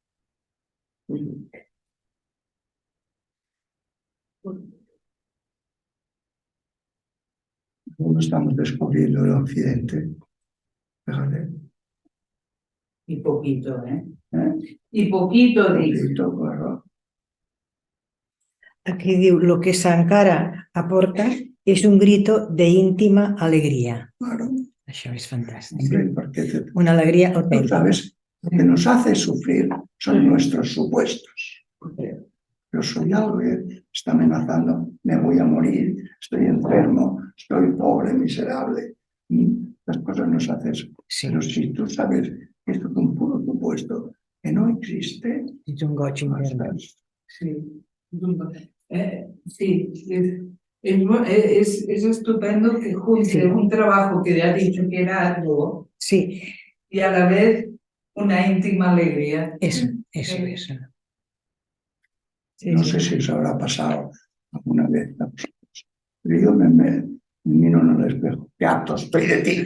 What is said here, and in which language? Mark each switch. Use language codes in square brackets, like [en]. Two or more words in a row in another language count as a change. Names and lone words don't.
[es] Como estamos descubriendo el occidente, fíjate. Y poquito, ¿eh? ¿Eh? Y poquito, dic. Poquito, claro. [ca] Aquí diu, [es] lo que Sankara aporta és un grito de íntima alegría. Claro. [ca] Això és fantàstic. [es] Hombre, porque Una alegría tú [ca] autèntica. [es] sabes, lo que nos hace sufrir son nuestros supuestos. Yo soy algo que está amenazando, me voy a morir, estoy enfermo, estoy pobre, miserable. Las cosas nos hacen eso. Sí, Pero si tú sabes que esto es un puro supuesto que no existe, [ca] és un goig intern. [es] Sí, sí, es estupendo que junte Sí. un trabajo que ya ha dicho que era arduo Sí, y a la vez una íntima alegría. eso. Sí. Sí, no sí. sé si os habrá pasado alguna vez a vosotros, pero yo me miro en el espejo, qué harto estoy de ti,